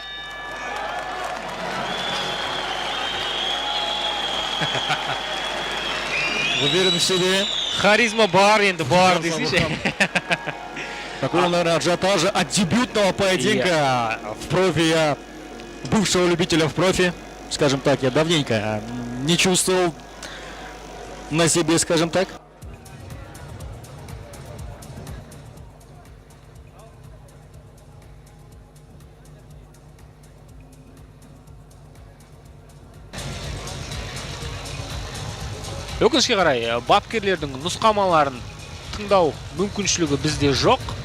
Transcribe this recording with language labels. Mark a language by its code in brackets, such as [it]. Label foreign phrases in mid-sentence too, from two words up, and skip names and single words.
[ru] Уверен в себе. [kk] Харизма бар енді, бар десейші. [ru] Такого, наверное, ажиотажа от дебютного поединка в профи, бывшего любителя в профи, скажем так, я давненько не чувствовал на себе, скажем так. [kk] Өкінішке қарай, бапкерлердің нұсқамаларын тыңдау мүмкіншілігі бізде жоқ.